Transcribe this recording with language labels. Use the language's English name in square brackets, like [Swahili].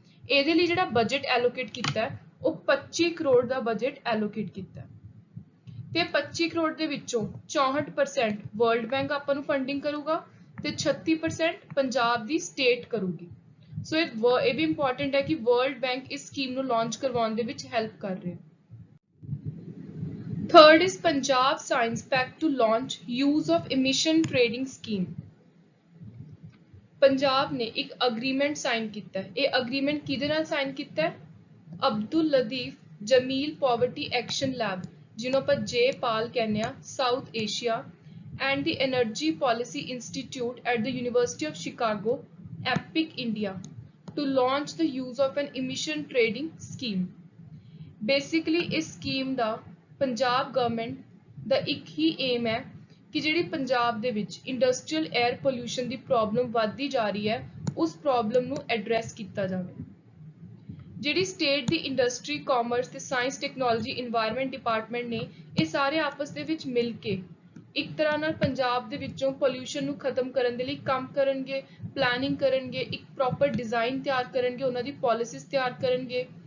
[Punjabi] ਇਹਦੇ ਲਈ ਜਿਹੜਾ ਬਜਟ ਐਲੋਕੇਟ ਕੀਤਾ ਹੈ ਉਹ 25 ਕਰੋੜ ਦਾ ਬਜਟ ਐਲੋਕੇਟ ਕੀਤਾ ਹੈ ਤੇ 25 ਕਰੋੜ ਦੇ ਵਿੱਚੋਂ 64% ਵਰਲਡ ਬੈਂਕ ਆਪਾਂ ਨੂੰ ਫੰਡਿੰਗ ਕਰੂਗਾ ਤੇ 36% ਪੰਜਾਬ ਦੀ ਸਟੇਟ ਕਰੂਗੀ। ਸੋ ਇਹ ਵੀ ਇੰਪੋਰਟੈਂਟ ਹੈ ਕਿ ਵਰਲਡ ਬੈਂਕ ਇਸ ਸਕੀਮ ਨੂੰ ਲਾਂਚ ਕਰਵਾਉਣ ਦੇ ਵਿੱਚ ਹੈਲਪ ਕਰ ਰਿਹਾ। [English] Third is Punjab Science Pact to launch use of emission trading scheme। [Punjabi] Punjab ਨੇ ਇੱਕ ਅਗਰੀਮੈਂਟ ਸਾਈਨ ਕੀਤਾ ਹੈ। ਇਹ ਅਗਰੀਮੈਂਟ ਕਿਹਦੇ ਨਾਲ ਸਾਈਨ ਕੀਤਾ ਹੈ? [English] Abdul Latif Jameel poverty action lab [Punjabi] ਜਿਹਨੂੰ ਆਪਾਂ ਜੇਪਾਲ ਕਹਿੰਦੇ ਆ [English] South Asia and the Energy Policy Institute at the University of Chicago, EPIC India, to launch the use of an emission trading scheme। [Punjabi] Basically ਇਸ ਸਕੀਮ ਦਾ ਪੰਜਾਬ ਗਵਰਨਮੈਂਟ ਦਾ ਇੱਕ ਹੀ ਏਮ ਹੈ ਕਿ ਜਿਹੜੀ ਪੰਜਾਬ ਦੇ ਵਿੱਚ ਇੰਡਸਟਰੀਅਲ 에ਅਰ ਪੋਲਿਊਸ਼ਨ ਦੀ ਪ੍ਰੋਬਲਮ ਵੱਧਦੀ ਜਾ ਰਹੀ ਹੈ ਉਸ ਪ੍ਰੋਬਲਮ ਨੂੰ ਐਡਰੈਸ ਕੀਤਾ ਜਾਵੇ। ਜਿਹੜੀ ਸਟੇਟ ਦੀ ਇੰਡਸਟਰੀ ਕਾਮਰਸ ਤੇ ਸਾਇੰਸ ਟੈਕਨੋਲੋਜੀ ਇਨਵਾਇਰਨਮੈਂਟ ਡਿਪਾਰਟਮੈਂਟ ਨੇ ਇਹ ਸਾਰੇ ਆਪਸ ਦੇ ਵਿੱਚ ਮਿਲ ਕੇ ਇੱਕ ਤਰ੍ਹਾਂ ਨਾਲ ਪੰਜਾਬ ਦੇ ਵਿੱਚੋਂ ਪੋਲਿਊਸ਼ਨ ਨੂੰ ਖਤਮ ਕਰਨ ਦੇ ਲਈ ਕੰਮ ਕਰਨਗੇ ਪਲੈਨਿੰਗ ਕਰਨਗੇ ਇੱਕ ਪ੍ਰੋਪਰ ਡਿਜ਼ਾਈਨ ਤਿਆਰ ਕਰਨਗੇ ਉਹਨਾਂ ਦੀ ਪਾਲਿਸੀਜ਼ ਤਿਆਰ ਕਰਨਗੇ।